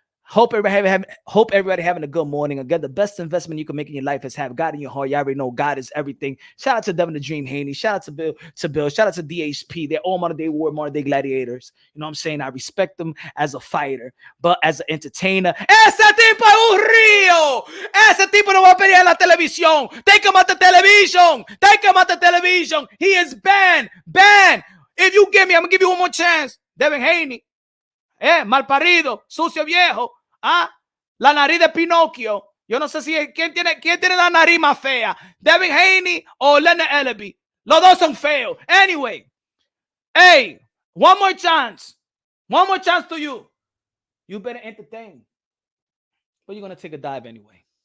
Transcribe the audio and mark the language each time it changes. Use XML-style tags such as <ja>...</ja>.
<en>Hope everybody having a good morning. Again, the best investment you can make in your life is have God in your heart. You already know God is everything. Shout out to Devin the Dream Haney. Shout out to Bill. Shout out to DHP. They're all modern day war, modern day gladiators. You know what I'm saying? I respect them as a fighter, but as an entertainer.</en> <es>Ese tipo es un río. Ese tipo no va a pelear en la televisión.</es> <en>Take him out the television. Take him out the television. He is banned. Banned. If you give me, I'm gonna give you one more chance. Devin Haney.</en> <es>Malparido, sucio viejo. La nariz de Pinocchio. Yo no sé si quién tiene la nariz más fea, Devin Haney o Leonard Ellaby. Los dos son feos.</es> <en>Anyway, hey, one more chance to you. You better entertain, but you're gonna take a dive anyway.</en>